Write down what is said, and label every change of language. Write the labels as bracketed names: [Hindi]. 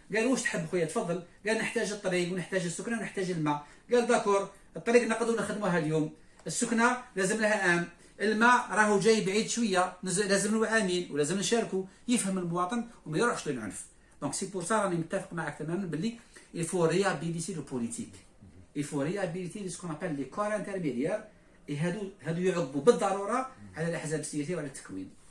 [Arabic] قال واش تحب خويا تفضل. قال نحتاج الطريق ونحتاج السكنه ونحتاج الماء. قال داكور، الطريق نقدروا نخدموها اليوم، السكنه لازم لها عام، الماء راهو جاي بعيد شويه لازم له عامين ولازم نشاركوا. يفهم المواطن وما يروحش للعنف. [French] دونك سي بور سا [Arabic] راني متفق معك تماما باللي [French] il faut réhabiliter le politique. il faut réhabiliter ce qu'on appelle les corps intermédiaires. [Arabic] هادو يعضوا بالضروره على الاحزاب السياسيه وعلى التكوين.